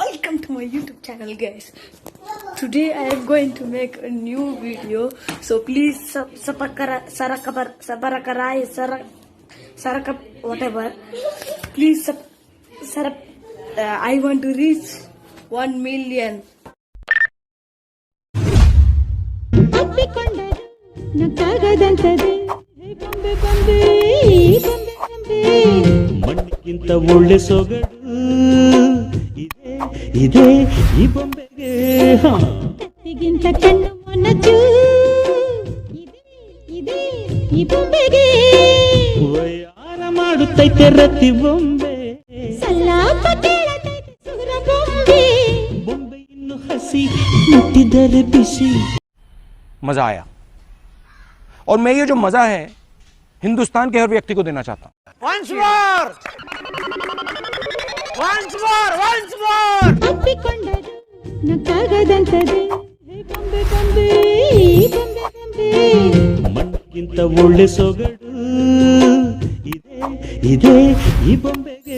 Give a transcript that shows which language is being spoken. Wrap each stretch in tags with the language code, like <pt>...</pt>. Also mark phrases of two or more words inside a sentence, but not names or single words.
<en>Welcome to my YouTube channel, guys. Today I am going to make a new video, so please whatever. Please I want to reach 1 million.</en> <kn>ಮಣ್ಣಿಗಿಂತ ಒಳ್ಳೆ ಸೊಗಡು ಇದೆ ಈ ಬೊಂಬೆಗೆ, ಕತ್ತಿಗಿಂತ ಕಣ್ಣು ಮೊನಚು ಇದೆ ಈ ಬೊಂಬೆಗೆ, ವಯ್ಯಾರ ಮಾಡುತ್ತೈತೆ ರತಿ ಬೊಂಬೆ, ಸಲಾಪ ಕೇಳತೈತೆ ಸುರ ಬೊಂಬೆ, ಬೊಂಬೆ ಇನ್ನು ಹಸಿ ಮುಟ್ಟಿದರೆ ಬಿಸಿ.</kn> <hi>मजा आया और मैं ये जो मजा है हिंदुस्तान के हर व्यक्ति को देना चाहता हूं.</hi> <kn>ಅಪ್ಪಿಕೊಂಡರು ನಕ್ಕಾಗದಂತದೆ ಬೊಂಬೆ ಬೊಂಬೆ ಬೊಂಬೆ ಬೊಂಬೆ, ಮಣ್ಣಿಗಿಂತ ಒಳ್ಳೆ ಸೊಗಡು ಇದೆ ಈ ಬೊಂಬೆಗೆ,</kn>